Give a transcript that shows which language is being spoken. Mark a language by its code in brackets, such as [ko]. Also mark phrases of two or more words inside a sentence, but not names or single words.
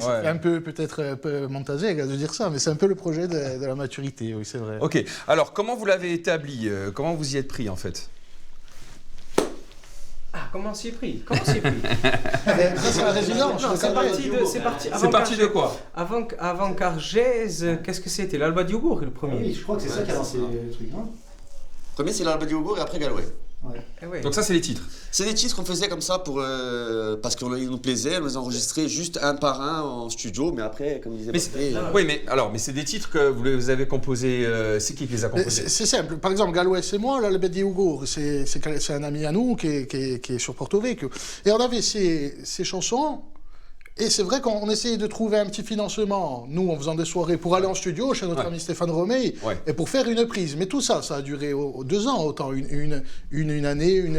[fr] Ça fait un peu peut-être montasé de dire ça, mais c'est un peu le projet de la maturité, oui, c'est vrai. Ok, alors comment vous l'avez établi? Comment vous y êtes pris en fait? Ah, comment on s'y est pris? Comment on s'y est pris? Ça, c'est la résidence. Non, c'est parti de quoi? Avant Cargèse, qu'est-ce que c'était? L'Alba di Ugur, le premier. Oui, je crois que c'est ça qui a lancé le truc, non? Premier, c'est l'Alba di Ugur et après Galway. Ouais. Eh ouais. Donc ça, c'est les titres. C'est des titres qu'on faisait comme ça parce qu'il nous plaisait, on les enregistrait juste un par un en studio, mais après, comme disait Barthé... Oui, mais c'est des titres que vous avez composés, c'est qui les a composés? C'est simple. Par exemple, Galway, c'est moi, l'Alba di Ugur, c'est un ami à nous qui est sur Porto Vecchio. Et on avait ces chansons. Et c'est vrai qu'on essayait de trouver un petit financement, nous, en faisant des soirées, pour aller en studio chez notre ami Stéphane Romey, et pour faire une prise. Mais tout ça, ça a duré 2 ans, autant une année, une